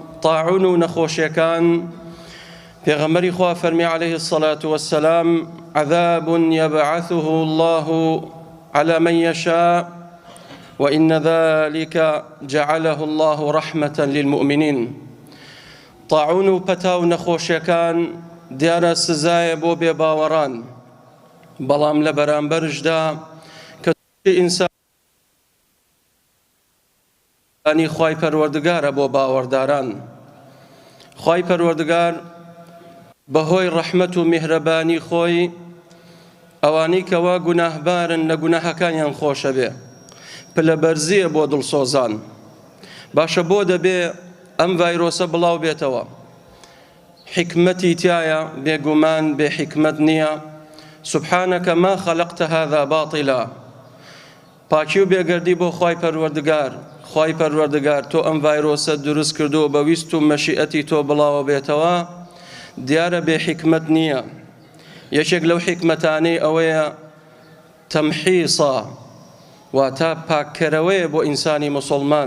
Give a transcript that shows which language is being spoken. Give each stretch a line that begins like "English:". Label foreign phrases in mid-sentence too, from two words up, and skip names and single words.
Central Kurdish: طاعون و نەخۆشیەکان پێغەمبەری خوا فەرمی
Arabic: عليه الصلاة والسلام عذاب يبعثه الله على من يشاء وإن ذلك جعله الله رحمة للمؤمنين.
Central Kurdish: طاعون و پەتا و نەخۆشیەکان دیارە سزایە بۆ بێباوەڕان، بەڵام لە بەرامبەرشدا کە ئینسانی خوای پەروەردگارە بۆ باوەڕداران. خوای پەروەردگار بەهۆی ڕەحمەت و میهرەبانی خۆی ئەوانەی کەوا گوناهبارن لە گوناهەکانیان خۆشە بێ، پلەبەرزیە بۆ دڵسۆزان. باشە بۆ دەبێ ئەم ڤایرۆسە بڵاو بێتەوە؟ حکمەتی تایە، بێگومان بێ حکمەت نییە.
Arabic: سبحانەکە ما خەلەقتە هذا باطیلا.
Central Kurdish: پاکی و بێگەردی بۆ خوای پەروەردگار. خوای پەروەردگار تۆ ئەم ڤایرۆسە دروست کردو بە ویست و مەشیئەتی تۆ بڵاوە بێتەوە، دیارە بێ حکمەت نییە. یەکێک لەو حکمەتانەی ئەوەیە تەمحیسە، واتە پاککەرەوەیە بۆ ئینسانی موسڵمان.